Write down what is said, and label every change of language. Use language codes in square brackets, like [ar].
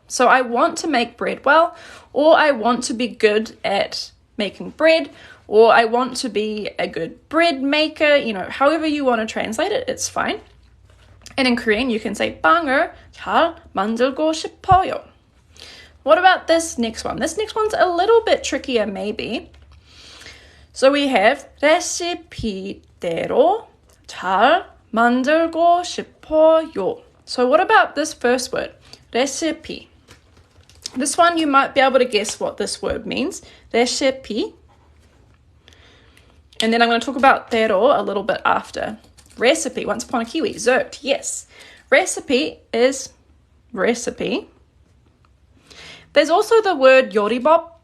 [en] So I want to make bread well, or I want to be good at making bread, or I want to be a good bread maker, however you want to translate it, it's fine. And in Korean, you can say [ko] 빵을 잘 만들고 싶어요. [en] What about this next one? This next one's a little bit trickier, maybe. So we have [ko] 레시피대로 잘 만들고 싶어요. [en] So what about this first word? Recipe. This one, you might be able to guess what this word means. Recipe. And then I'm going to talk about 대로 a little bit after. Recipe, once upon a Kiwi. Zert, yes. Recipe is recipe. There's also the word 요리법.